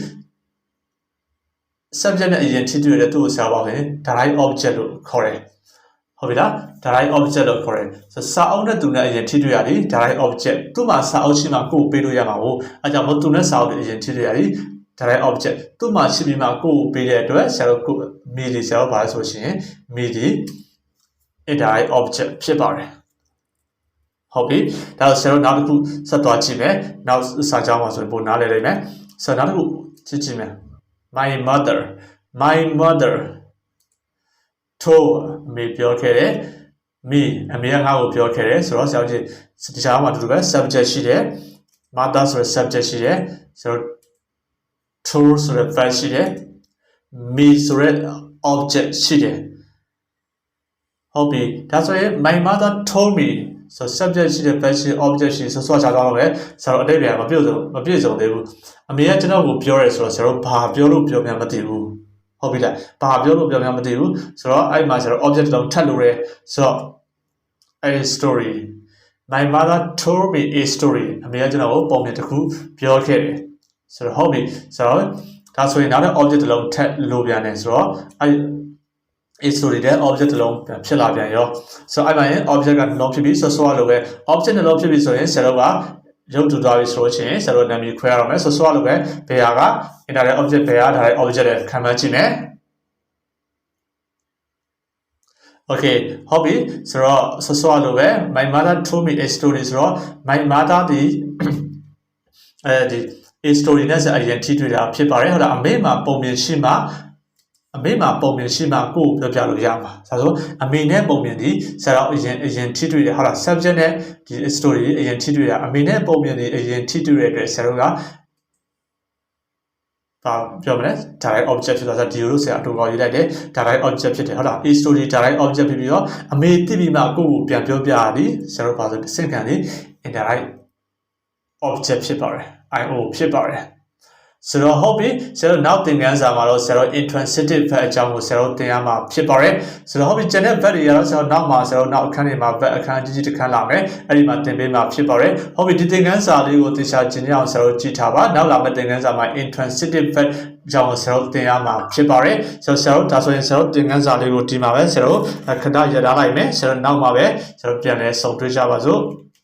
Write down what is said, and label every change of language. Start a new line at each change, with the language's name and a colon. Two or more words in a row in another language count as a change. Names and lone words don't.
Burmese: subject နဲ့အရင်ထိတွေ့တဲ့သူ့ကိုဆရာပါဆိုရင်
English: direct object
Burmese: လို့ခေါ်တယ်ဟုတ်ပြီလား
English: direct object
Burmese: လို့ခေါ်တယ်ဆိုစာအုပ်နဲ့သူနဲ့အရင်ထိတွေ့ရတယ်
English: direct object
Burmese: သူ့မှာစာအုပ်ရှိမှကိုယ်ပေးလို့ရမှာကိုအဲကြောင့်မို့သူနဲ့စာအုပ်နဲ့အရင်ထိတွေ့ရတယ်
English: direct object
Burmese: သူ့မှာရှိပြီးမှကိုယ်ပေးတဲ့အတွက်ဆရာတို့ကို me လေးဆရာတို့ပါဆိုရှင် me ဒီ
English: indirect object
Burmese: ဖြစ်ပါတယ် ဟုတ်ပြီဒါဆိုဆရာတို့နောက်တစ်ခုဆက်သွားကြည့်မယ်နောက်စာကြောင်းမှာဆိုရင်ပုံနားလည်လိုက်မယ်ဆိုတော့နောက်တစ်ခုကြည့်မယ်
English: my mother told me
Burmese: ပြောခဲ့တယ် me အမေကငါ့ကိုပြောခဲ့တယ်ဆိုတော့ဆရာကြီးဒီကြားမှာတူတူပဲ subject ရှိတယ် mother ဆိုတဲ့ subject ရှိတယ် ဆိုတော့ told ဆိုတဲ့ verb ရှိတယ် me ဆိုတဲ့ object ရှိတယ်ဟုတ်ပြီဒါဆိုရင်
English: my mother told me
Burmese: ဆို subject ရှိတဲ့ verb ရှိတဲ့ object ရှိဆိုချသွားတော့ပဲဆရာတို့အတိတ်ပြန်မပြည့် စုံသေးဘူးအမေကကျွန်တော်ကိုပြောရဲဆိုတော့ဆရာတို့ဘာပြောလို့ပြောမှမသိဘူးဟုတ်ပြီလားဘာပြောလို့ပြောမှမသိဘူးဆိုတော့အဲ့မှာဆရာတို့ object တောင်ထပ်လို့ရဲဆိုတော့
English: a story my mother told me a story
Burmese: အမေကကျွန်တော်ကိုပုံပြင်တစ်ခုပြောခဲ့တယ်ဆိုတော့ဟုတ်ပြီဆိုတော့ဒါဆိုရင်နောက်တဲ့ object တစ်လုံးထပ်လို့ပြန်တယ်ဆိုတော့အဲ့ story တဲ့ object တစ်လုံးဖြစ်လာပြန်ရောဆိုတော့အဲ့မှာရင် object ကနှလုံးဖြစ်ပြီးဆိုရလို့ပဲ object နှလုံးဖြစ်ပြီးဆိုရင်ဆရာတို့ကရုပ်တူသွားပြီဆိုလို့ရှိရင်ဆရာတို့နာမည်ခွဲရအောင်မယ်ဆိုရလို့ပဲဘယ်ဟာက
English: indirect object
Burmese: ဘယ်ဟာ
English: direct object
Burmese: နဲ့ခံမှန်းကြည့်မယ် okay ဟုတ်ပြီဆိုတော့ရလို့ပဲ
English: my mother told me a story
Burmese: ဆိုတော့
English: my mother
Burmese: ဒီ
English: a story
Burmese: နဲ့အရင်ထိတွေ့တာဖြစ်ပါတယ်ဟုတ်လားအမေမှာပုံမြင်ရှိမှကိုယ်ပြောပြလို့ရမှာဒါဆိုအမေနဲ့ပုံမြင်ဒီဆရာ အရင်ထိတွေ့တယ်ဟုတ်လား subject နဲ့ဒီ story အရင်ထိတွေ့တာအမေနဲ့ပုံမြင်ဒီအရင်ထိတွေ့တဲ့အတွက်ဆရာတို့ကပြောမလဲ
English: direct object
Burmese: ဖြစ်သွားတာဒီလိုဆရာအတူကောက်ရေးလိုက်တယ် direct object ဖြစ်တယ်ဟုတ်လား
English: a story direct object
Burmese: ဖြစ်ပြီးတော့အမေသိ ပြီးမှကိုယ့်ကိုပြန်ပြောပြရသည်ဆရာတို့ပါဆိုစင့်ခံလေး
English: indirect object
Burmese: ဖြစ်ပါတယ် io ဖြစ်ပါတယ်ဆိုတော့ဟုတ်ပြီဆရာတို့နောက် သင်ခန်းစာမှာတော့ဆရာတို့
English: intransitive verb
Burmese: အကြောင်းကိုဆရာတို့သင်ရမှာဖြစ်ပါတယ်ဆိုတော့ဟုတ်ပြီကျန်တဲ့ verb တွေကတော့ဆရာတို့နောက်မှာဆရာတို့နောက်အခန်းတွေမှာ verb အခန်းကြီးတစ်ခန်းလာမယ်အဲ့ဒီမှာသင်ပေးမှာဖြစ်ပါတယ်ဟုတ်ပြီဒီသင်ခန်းစာလေးကိုသင်ချာကျင်ရအောင်ဆရာတို့ကြည့်ထားပါနောက်လာမယ့်သင်ခန်းစာမှာ
English: intransitive verb
Burmese: အကြောင်းကိုဆရာတို့သင်ရမှာဖြစ်ပါတယ်ဆိုတော့ဆရာတို့ဒါဆိုရင်ဆရာတို့သင်ခန်းစာလေးကိုဒီမှာပဲဆရာတို့ခဏရထားလိုက်မယ်ဆရာတို့နောက်မှာပဲဆရာတို့ပြန်လဲဆုံတွေ့ကြပါစို့